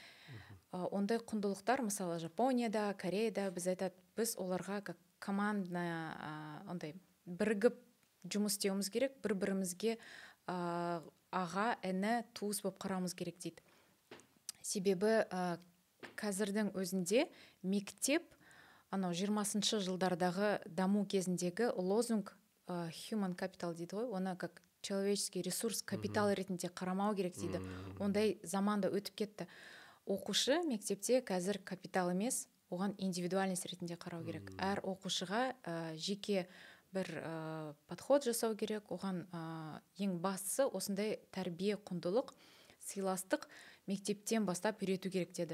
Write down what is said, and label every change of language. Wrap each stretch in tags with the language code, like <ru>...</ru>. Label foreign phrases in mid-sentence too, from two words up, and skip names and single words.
<kk>Ондай құндылықтар мысалы Жапонияда, Кореяда біз айтады, біз оларға</kk> <ru>как командная</ru> <kk>андай бірігіп жұмыс істеуіміз керек, бір бірімізге аға іні туыс болып қарауымыз керек дейді. Себебі қазірдің өзінде мектеп анау 20-шы жылдардағы даму кезіндегі лозунг</kk> <en>human capital</en> <kk>дейді ғой, оны</kk> <ru>как человеческий ресурс капитал</ru> <kk>ретінде қарамау керек дейді. Ондай заманда өтіп кетті. Оқушы мектепте қазір капитал емес, оған индивидуальность ретінде қарау керек. Әр оқушыға жеке бір подход жасау керек. Оған ең бастысы осындай тәрбие, құндылық, сыйластық мектептен бастап үйрету керек деді.</kk>